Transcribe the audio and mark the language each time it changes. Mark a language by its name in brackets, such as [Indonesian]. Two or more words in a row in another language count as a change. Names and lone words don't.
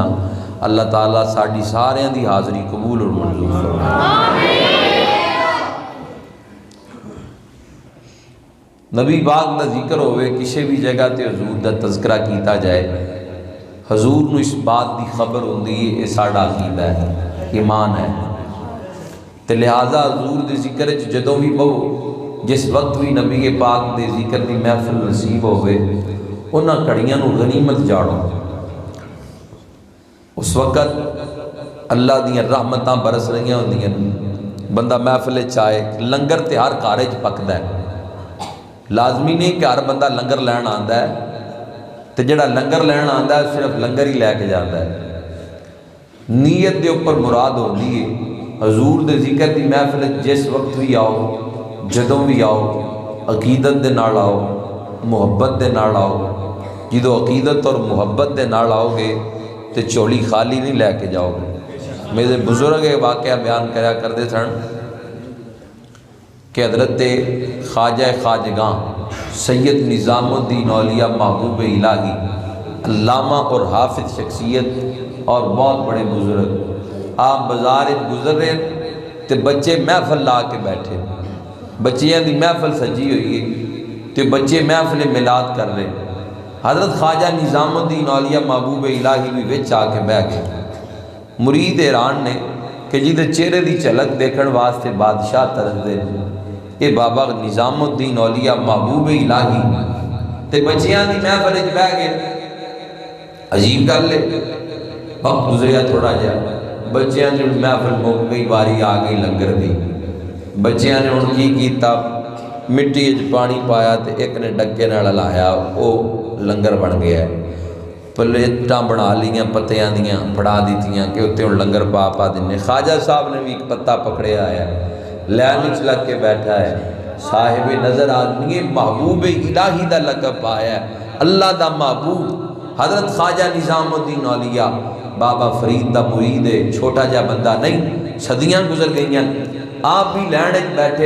[Punjabi] اللہ تعالیٰ ساڑی ساریاں دی حاضری قبول اور منظور فرمائے۔ نبی پاک دا ذکر ہوئے کسی بھی جگہ تے حضور دا تذکرہ کیتا جائے، حضور نو اس بات دی خبر ہوندی ہے یہ ساڑا عقیدہ ہے، ایمان ہے، تے لہٰذا حضور دے ذکر جدوں بھی بہو جس وقت بھی نبی پاک دے ذکر دی محفل نصیب ہوئے انہاں کڑیاں نو غنیمت جاڑو۔ اس وقت اللہ دیاں رحمتاں برس رہی ہوندیاں، بندہ محفل چاہے لنگر تے ہر کارج پکدا ہے، لازمی نہیں کہ ہر بندہ لنگر لین آندا ہے تے جڑا لنگر لین آندا ہے صرف لنگر ہی لے کے جاندا ہے۔ نیت دے اوپر مراد ہوندی ہے حضور دے ذکر دی محفل جس وقت بھی آؤ جدوں بھی آؤ عقیدت دے نال آؤ، محبت دے نال آؤ۔ جدوں عقیدت اور محبت دے نال آؤ گے تے چولی خالی نہیں لے کے جاؤ گے۔ میرے بزرگ ایک واقعہ بیان کریا کرتے سن کہ حضرت خواجہ خواجگاں سید نظام الدین اولیاء محبوب الہی علامہ اور حافظ شخصیت اور بہت بڑے بزرگ آپ بازار گزر رہے تے بچے محفل لا کے بیٹھے، بچیاں دی محفل سجی ہوئی ہے تے بچے محفل میلاد کر رہے۔ حضرت خواجہ نظام الدین اولیاء محبوب الہی بھی وچ آ کے بیٹھ گئے۔ مرید حیران نے کہ جی چہرے دی جھلک دیکھن واسطے بادشاہ طرف دے یہ بابا نظام الدین اولیاء محبوب الہی تے بچیاں دی محفل وچ بیٹھ گئے۔ عجیب گل ہے، وقت گزریا تھوڑا جا، بچیاں دی محفل مک گئی، واری آ گئی لنگر دی۔ بچیاں نے ہن کی کیتا، مٹی وچ پانی پایا تے ایک نے ڈکے نال ہلایا، او لنگر بن گیا ہے۔ پلیٹاں بنا لیاں پتیاں دیاں پڑا دیتیاں کہ اتنے ہوں لنگر پا دینے۔ خواجہ صاحب نے بھی ایک پتا پکڑے آیا ہے، لین وچ لگ کے بیٹھا ہے، صاحب نظر آدمی محبوب الہی دا لقب پایا ہے، اللہ دا محبوب حضرت خواجہ نظام الدین اولیاء بابا فرید دا مرید ہے، چھوٹا جا بندہ نہیں، صدیاں گزر گئیاں، آپ بھی لین وچ بیٹھے۔